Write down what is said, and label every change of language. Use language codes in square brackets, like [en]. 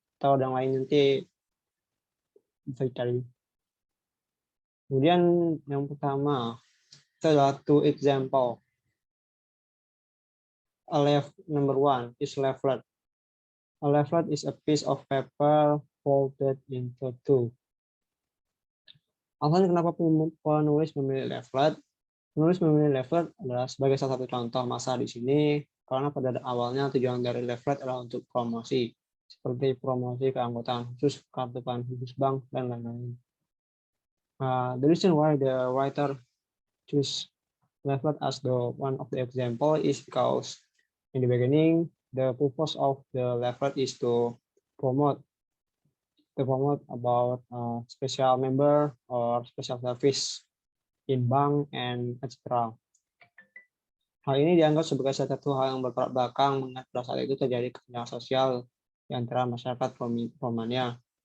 [id] Atau yang lain nanti bisa dicari. Kemudian yang pertama itu adalah two example. [en] Number one is leaflet. A leaflet is a piece of paper folded into two. [id] Alasan kenapa penulis memilih leaflet? Penulis memilih leaflet adalah sebagai salah satu contoh masa di sini, karena pada awalnya tujuan dari leaflet adalah untuk promosi, seperti promosi keanggotaan khusus, kartu khusus bank, dan lain-lain. [en] The reason why the writer choose leaflet as one of the example is because in the beginning, the purpose of the leaflet is to promote to promote about special member or special service in bank and etc. [id] Hal ini dianggap sebagai salah satu hal yang bertolak belakang mengingat pada saat itu terjadi kesenjangan sosial di antara masyarakat Romania.